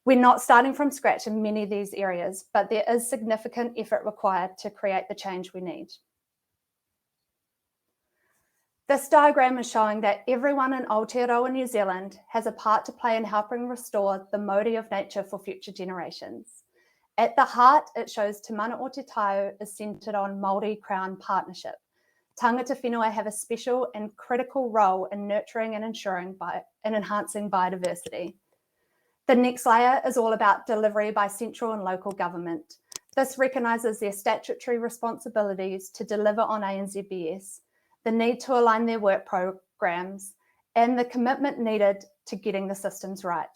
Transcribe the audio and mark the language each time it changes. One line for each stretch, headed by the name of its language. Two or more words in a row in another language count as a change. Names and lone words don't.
English: We're not starting from scratch in many of these areas, but there is significant effort required to create the change we need. This diagram is showing that everyone in Aotearoa, New Zealand has a part to play in helping restore the mauri of nature for future generations. At the heart, it shows Te Mana o Te Tau is centred on Māori Crown partnership.
Māori: Tangata whenua
English: have a special and critical role in nurturing and enhancing biodiversity. The next layer is all about delivery by central and local government. This recognises their statutory responsibilities to deliver on ANZBS, the need to align their work programs, and the commitment needed to getting the systems right.